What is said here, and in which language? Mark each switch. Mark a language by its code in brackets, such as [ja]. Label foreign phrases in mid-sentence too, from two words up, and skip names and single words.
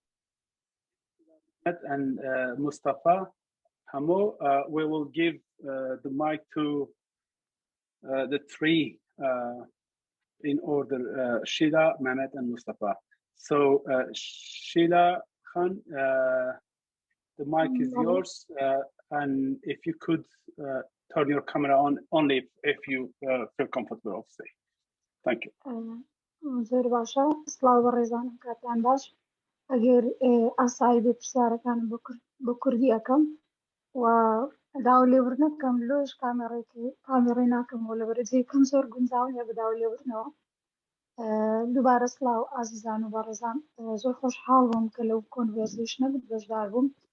[en] And Mustafa Hamo, we will give the mic to the three in order, Sheila, Mehmet, and Mustafa. So Sheila Khan, the mic is yours, and if you could turn your camera on only if you feel comfortable, obviously. Thank you. [ckb] زۆر باشە، سڵاو بە ڕێزانم کاتان باش. ئەگەر ئاسایی بێ پرسیارەکانم بە کوردی ئەەکەم و داوا لێبوردنەکەم لۆژ کامێڕێ ناکەمەوە لەبەرەوەی یەکەم زۆر گونجاویە بە داوا لێبوردنەوە. دووبارە سڵاو ئازیزان و بەڕێزان، زۆر خۆشحاڵ بووم کە لەو کۆنڤەرزیشنە بەشدار بووم.